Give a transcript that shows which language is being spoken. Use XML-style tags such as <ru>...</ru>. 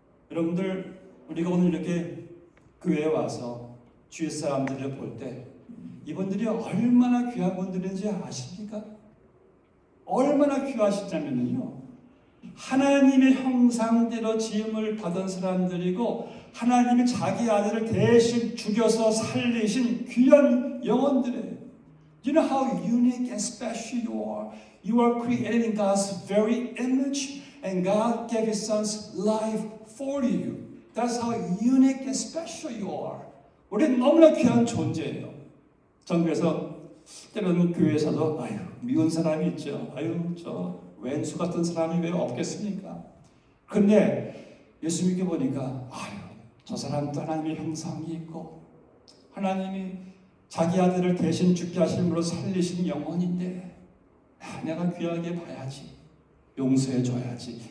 <ko>여러분들, 우리가 오늘 이렇게 교회에 와서 주위 사람들을 볼 때 이분들이 얼마나 귀한 분들인지 아십니까? 얼마나 귀하시냐면요, 하나님의 형상대로 지음을 받은 사람들이고 하나님이 자기 아들을 대신 죽여서 살리신 귀한 영혼들이에요.</ko> <en>You know how unique and special you are? You are created in God's very image and God gave His Son's life for you. That's how unique and special you are.</en> <ko>우리는 너무나 귀한 존재예요. 전 그래서 때로는 교회에서도 미운 사람이 있죠. 저 왼수 같은 사람이 왜 없겠습니까? 근데 예수 믿게 보니까 저 사람도 하나님의 형상이 있고 하나님이 자기 아들을 대신 죽게 하심으로 살리신 영혼인데 내가 귀하게 봐야지, 용서해 줘야지.</ko>